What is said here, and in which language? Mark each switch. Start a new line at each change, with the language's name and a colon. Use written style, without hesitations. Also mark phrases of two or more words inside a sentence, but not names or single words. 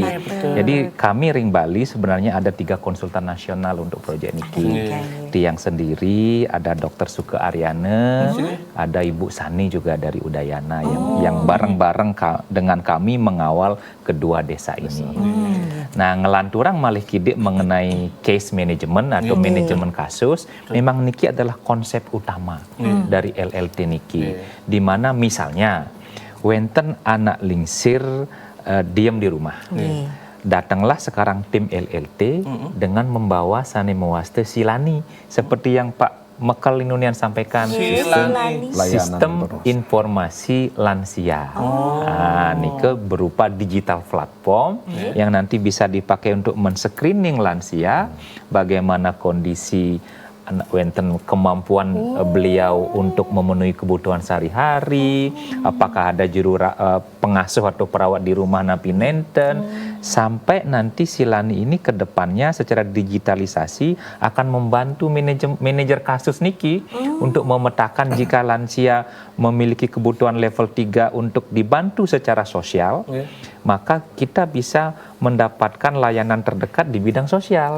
Indonesian: Jadi kami Ring Bali sebenarnya ada 3 konsultan nasional untuk proyek Niki. Tiang sendiri, ada Dr. Suke Aryane, ada Ibu Sani juga dari Udayana yang bareng-bareng dengan kami mengawal kedua desa ini. Nah,
Balinese: ngelanturang malih kidik
Indonesian: mengenai case management atau manajemen kasus, memang Niki adalah konsep utama dari LLT Niki. Di mana misalnya
Balinese: wenten anak lingsir
Indonesian: diam di rumah. Datanglah sekarang tim LLT dengan membawa
Balinese: sane mewaste
Indonesian: silani seperti yang Pak Mekal Inunian sampaikan, sistem informasi lansia. Nike berupa digital platform yang nanti bisa dipakai untuk men-screening lansia, bagaimana kondisi wenten kemampuan beliau untuk memenuhi kebutuhan sehari-hari, apakah ada pengasuh atau perawat di rumah
Balinese: napi nenten,
Indonesian: sampai nanti Silani ini ke depannya secara digitalisasi akan membantu manajer kasus niki untuk memetakan jika lansia memiliki kebutuhan level 3 untuk dibantu secara sosial, maka kita bisa mendapatkan layanan terdekat di bidang sosial.